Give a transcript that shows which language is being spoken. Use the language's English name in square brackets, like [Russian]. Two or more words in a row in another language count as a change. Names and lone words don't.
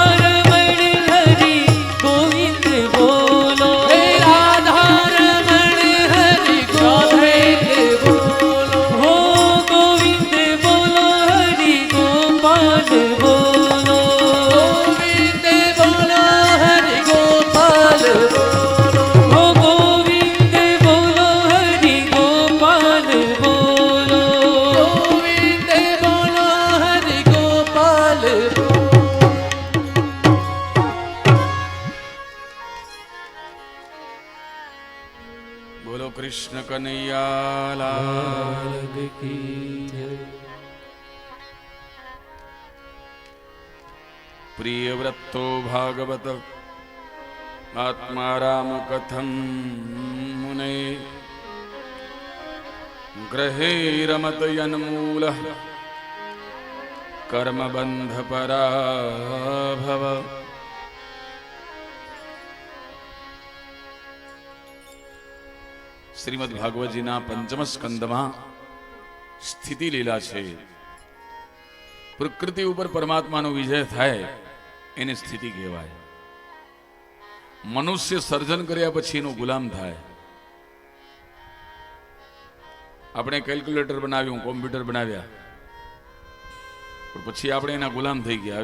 [Hindi] रमण हरि गोविंद बोलो, हे राधा रमण हरि गोविंद बोलो, हो गोविंद बोलो हरि गोपाल बोलो, गोविंद बोलो हरि गोपाल बोलो, हो गोविंद बोलो हरि गोपाल बोलो, गोविंद बोलो हरि गोपाल बोलो। बोलो कृष्ण कन्हैया लाल। की जय। [Sanskrit] प्रिय व्रतो भागवत आत्मा राम कथम मुने, ग्रहे रमत यन्मूल कर्म बंध पराभव। [Gujarati] શ્રીમદ્ ભાગવતજીના પંચમ સ્કંદમા સ્થિતિ લીલા છે। प्रकृति ઉપર પરમાત્માનો વિજય થાય એને સ્થિતિ કહેવાય. મનુષ્ય સર્જન કર્યા પછી એનો ગુલામ થાય. આપણે કેલ્ક્યુલેટર બનાવ્યું, કોમ્પ્યુટર બનાવ્યા, પણ પછી આપણે એના ગુલામ થઈ ગયા.